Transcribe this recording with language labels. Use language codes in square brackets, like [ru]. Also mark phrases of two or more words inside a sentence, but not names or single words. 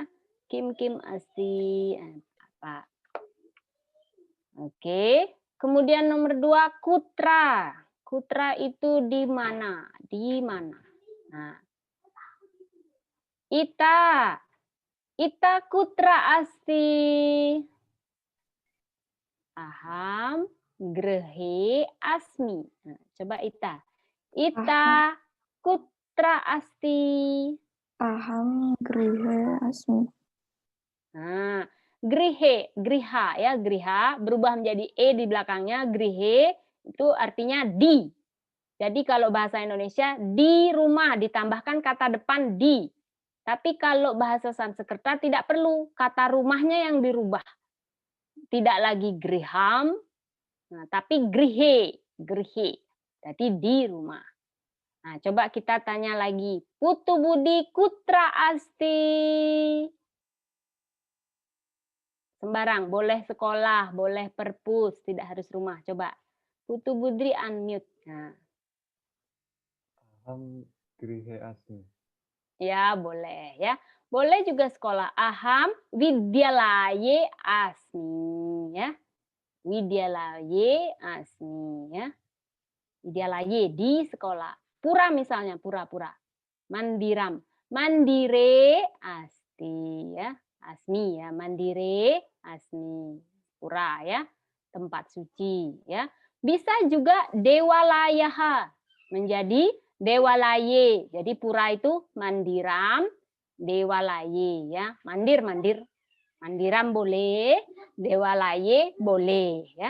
[sa] Kim asti [id] apa? Oke. Kemudian nomor 2 kutra. Kutra itu di mana? Di mana? Nah. [sa] Ita kutra asti. Aham grehe asmi. [id] Nah, coba Ita. [sa] Ita kutra asti. Aham grihe asmi. [id] Nah, griha ya, griha berubah menjadi e di belakangnya, grihe itu artinya di. Jadi kalau bahasa Indonesia di rumah ditambahkan kata depan di. Tapi kalau bahasa Sanskerta tidak perlu, kata rumahnya yang dirubah. Tidak lagi griham, nah, tapi grihe. Jadi di rumah. Nah, coba kita tanya lagi. [sa] Putu budi kutra asti. [id] Sembarang, boleh sekolah, boleh perpus, tidak harus rumah. Coba. Putu Budri unmute. Nah. [sa] Aham grihe asmi. [id] Ya, boleh ya. Boleh juga sekolah. [sa] Aham vidyalaye asmi ya. Vidyalaye asmi ya. [id] Vidyalaye di sekolah. Pura misalnya, pura-pura. [sa] Mandiram. Mandire asti ya. Asmi ya, mandire asmi. Pura ya. [id] Tempat suci ya. Bisa juga dewalayaha menjadi dewalaye. Jadi pura itu [sa] mandiram, dewalaye [id] ya. Mandir. Mandiram boleh, dewalaye boleh ya.